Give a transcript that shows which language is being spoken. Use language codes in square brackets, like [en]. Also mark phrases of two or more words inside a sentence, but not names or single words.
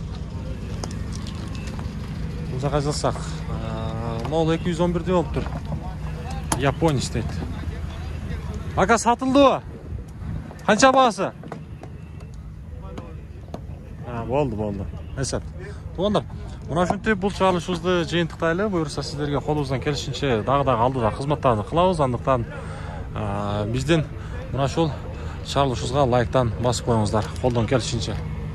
[kk] Бұл жаққа жылсақ. 0211-де болып тұр. Япония дейді. Ака сатылды ба? Қанша бағасы? Болды. [ky] Әсет. Туғандар, Мына ушинтип бул чыгарылышыбызды жыйынтыктайлы. Буюрса сиздерге колубуздан келишинче дагы алдыда кызматтарды кылабыз. Андыктан биздин мына ушул чыгарылышыбызга лайктан басып коюңуздар колдон келишинче.